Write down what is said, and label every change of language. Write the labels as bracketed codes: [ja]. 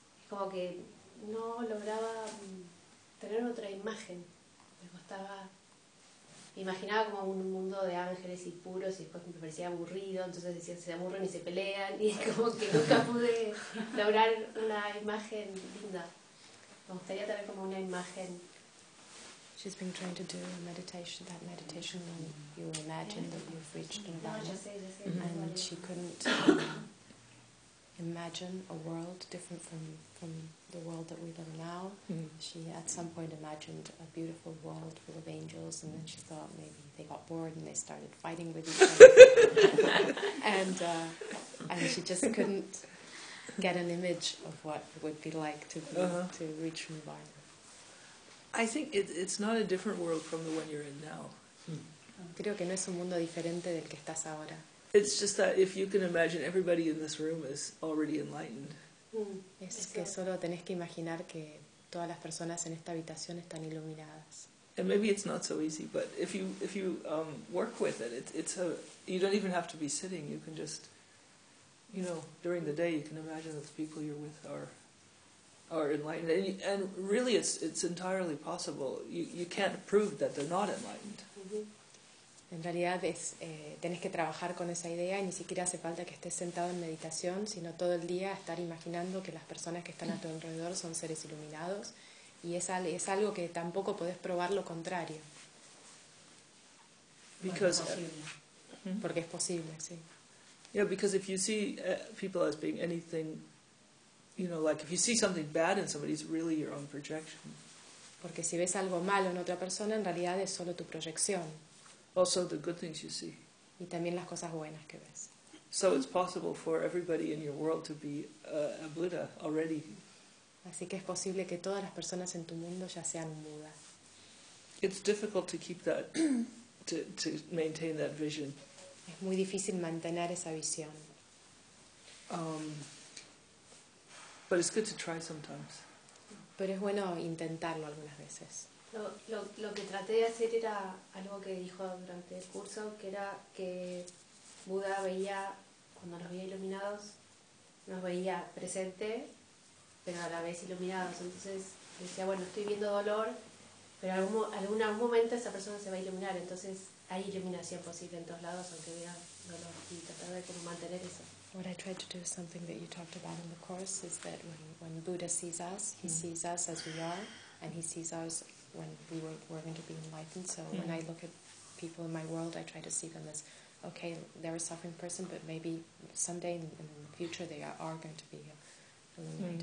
[es] Como que no lograba tener otra imagen. Me costaba. Me imaginaba como un mundo de ángeles y puros, y después me parecía aburrido. Entonces decía, se aburren y se pelean. Y como que nunca pude lograr una imagen linda. Me gustaría tener como una imagen. [en] She's been trying to do a meditation, that meditation when you imagine that you've reached nirvana. [es] No, [en] and she couldn't. Imagine a world different from the world that we live now. Mm-hmm. She at some point imagined a beautiful world full of angels, and then she thought maybe they got bored and they started fighting with each other. and she just couldn't get an image of what it would be like to be, to reach nirvana. I think it's not a different world from the one you're in now. [es] Creo que no es un mundo diferente del que estás ahora. [en] It's just that if you can imagine everybody in this room is already enlightened. [es] Es que solo tenés que imaginar que todas las personas en esta habitación están iluminadas. [en] And maybe it's not so easy, but if you work with it, you don't even have to be sitting. You can just, you know, during the day you can imagine that the people you're with are enlightened. And really it's entirely possible. You can't prove that they're not enlightened. [es] En realidad es tenés que trabajar con esa idea y ni siquiera hace falta que estés sentado en meditación, sino todo el día estar imaginando que las personas que están a tu alrededor son seres iluminados, y es algo que tampoco podés probar lo contrario. [en] Because [es] porque es posible, sí. [en] Yeah, because if you see people as being anything, you know, like if you see something bad in somebody, it's really your own projection. [es] Porque si ves algo malo en otra persona, en realidad es solo tu proyección. [en] Also the good things you see. [es] Y también las cosas buenas que ves. [en] So it's possible for everybody in your world to be a Buddha already. [es] Así que es posible que todas las personas en tu mundo ya sean Buda. [en] It's difficult to keep that, to maintain that vision. [es] Es muy difícil mantener esa visión. [en] But it's good to try sometimes. [es] Pero es bueno intentarlo algunas veces. Lo que traté de hacer era algo que dijo durante el curso, que era que Buda veía, cuando nos veía iluminados, nos veía presente, pero a la vez iluminados. Entonces decía, bueno, estoy viendo dolor, pero algún momento esa persona se va a iluminar. Entonces hay iluminación posible en todos lados, aunque vea dolor, y tratar de como mantener eso. [en] What I tried to do is something that you talked about in the course, is that when Buddha sees us, he sees us as we are, and he sees us when we're going to be enlightened. So when I look at people in my world, I try to see them as, okay, they're a suffering person, but maybe someday in the future they are going to be enlightened.